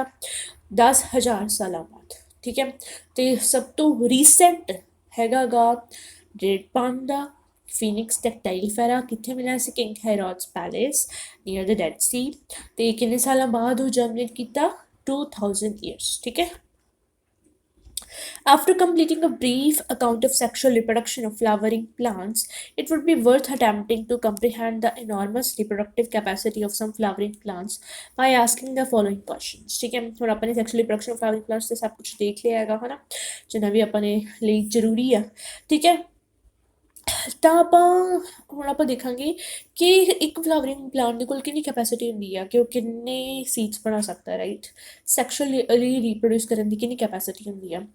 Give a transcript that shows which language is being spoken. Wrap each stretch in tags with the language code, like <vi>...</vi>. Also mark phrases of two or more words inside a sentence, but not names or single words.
<pa>10,000 ਸਾਲਾਂ ਬਾਅਦ। ਠੀਕ ਹੈ, ਤੇ ਸਭ ਤੋਂ ਰੀਸੈਂਟ ਹੈਗਾ ਗਾ</pa> <en>date palm</en> <pa>ਦਾ ਫੀਨਿਕਸ ਡੈਕਟਾਈਲੀਫੈਰਾ। ਕਿੱਥੇ ਮਿਲਿਆ ਸੀ?</pa> <en>King Herod's palace near the Dead Sea.</en> <pa>ਤੇ ਕਿੰਨੇ ਸਾਲਾਂ ਬਾਅਦ ਉਹ ਜਰਮੀਨੇਟ ਕੀਤਾ? 2,000 years। ਠੀਕ ਹੈ,</pa> <en>after completing a brief account of sexual reproduction of flowering plants, it would be worth attempting to comprehend the enormous reproductive capacity of some flowering plants by asking the following questions।</en> <pa>ਠੀਕ ਹੈ, ਹੁਣ ਆਪਾਂ ਨੇ</pa> <en>sexual reproduction of flowering plants</en> <pa>ਤੇ ਸਭ ਕੁਝ ਦੇਖ ਲਿਆ ਹੈਗਾ ਹੈ ਨਾ, ਜਿੰਨਾ ਵੀ ਆਪਾਂ ਨੇ ਲਈ ਜ਼ਰੂਰੀ ਆ। ਠੀਕ ਹੈ, ਤਾਂ ਹੁਣ ਆਪਾਂ ਦੇਖਾਂਗੇ ਕਿ ਇੱਕ</pa> <en>flowering plant</en> <pa>ਦੇ ਕੋਲ ਕਿੰਨੀ ਕੈਪੈਸਿਟੀ ਹੁੰਦੀ ਆ, ਕਿ ਉਹ ਕਿੰਨੇ ਸੀਡਸ ਬਣਾ ਸਕਦਾ, ਰਾਈਟ।</pa> <en>sexually reproduce</en> <pa>ਕਰਨ ਦੀ ਕਿੰਨੀ ਕੈਪੈਸਿਟੀ ਹੁੰਦੀ ਆ।</pa>